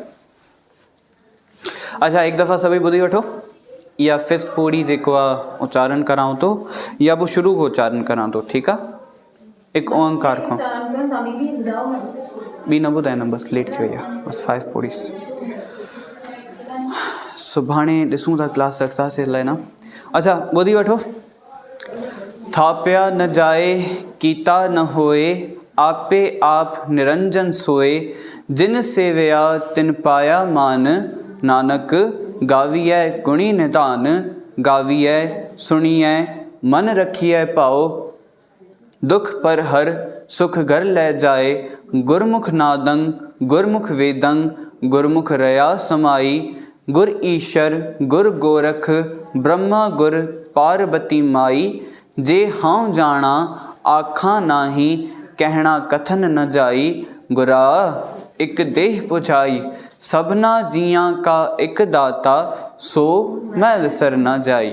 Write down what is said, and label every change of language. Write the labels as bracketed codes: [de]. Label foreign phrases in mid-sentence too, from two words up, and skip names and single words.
[sd] अच्छा, हिकु दफ़ा सभई ॿुधी वठो, या 5th पौड़ी जेको आहे उच्चारण करां थो, या पोइ शुरू खां उच्चारण करां थो। ठीकु आहे, हिकु ओंकार खां, ॿी न ॿुधाईंदमि, बसि लेट थी वई आहे, बसि 5 पौड़ीस। सुभाणे ॾिसूं था, क्लास रखंदासीं लाइ न। अच्छा, ॿुधी वठो। [pa] ਥਾਪਿਆ ਨ ਜਾਇ, ਕੀਤਾ ਨ ਹੋਇ, ਆਪੇ ਆਪਿ ਨਿਰੰਜਨੁ ਸੋਇ, ਜਿਨਿ ਸੇਵਿਆ ਤਿਨਿ ਪਾਇਆ ਮਾਨੁ, ਨਾਨਕ ਗਾਵੀਐ ਗੁਣੀ ਨਿਧਾਨੁ, ਗਾਵੀਐ ਸੁਣੀਐ ਮਨਿ ਰਖੀਐ ਪਾਓ, ਦੁਖੁ ਪਰ ਹਰਿ ਸੁਖੁ ਘਰਿ ਲੈ ਜਾਇ, ਗੁਰਮੁਖਿ ਨਾਦੰ, ਗੁਰਮੁਖਿ ਵੇਦੰ, ਗੁਰਮੁਖਿ ਰਇਆ ਸਮਾਈ, ਗੁਰੁ ਈਸਰੁ ਗੁਰੁ ਗੋਰਖੁ, ਬਰਮਾ ਗੁਰੁ ਪਾਰਬਤੀ ਮਾਈ, ਜੇ ਹਾਂ ਜਾਣਾ ਆਖਾ ਨਾਹੀ, ਕਹਣਾ ਕਥਨੁ ਨ ਜਾਈ, ਗੁਰਾ ਇਕ ਦੇਹਿ ਬੁਝਾਈ, ਸਭਨਾ ਜੀਆ ਕਾ ਇਕੁ ਦਾਤਾ, ਸੋ ਮੈ ਵਿਸਰਿ ਨ ਜਾਈ।